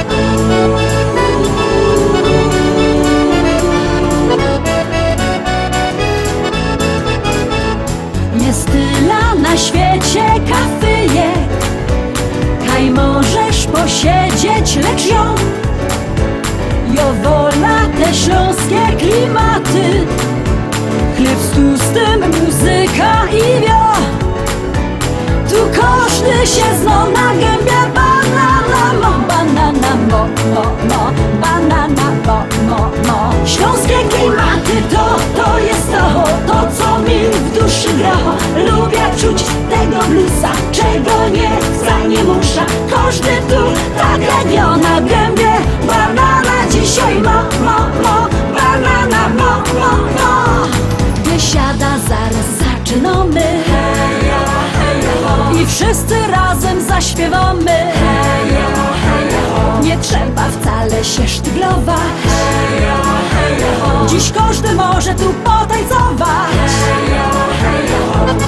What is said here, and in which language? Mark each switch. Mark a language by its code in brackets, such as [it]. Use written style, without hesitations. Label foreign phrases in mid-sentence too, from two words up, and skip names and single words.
[szl] Jest tyle na świecie kafyjek, kaj możesz posiedzieć, lecz jo wola te śląskie klimaty. [pl] Chleb z tłustym, muzyka i wio. [szl] Tu każdy się zno na gębie banana mo, banana mo, mo, mo, banana mo, mo, mo. [pl] Śląskie klimaty to jest to co mi w duszy gra. Lubię czuć tego bluesa, czego nie muszę. [szl] Każdy tu tak radio na gębie banana dzisiaj mo, mo, mo, banana mo, mo, mo. [pl] Biesiada zaraz zaczynamy, heja, heja, ho. I wszyscy razem zaśpiewamy, heja, heja, ho. Nie trzeba wcale się sztyglować, heja, heja, ho. Dziś każdy może tu potańcować, heja, heja, ho.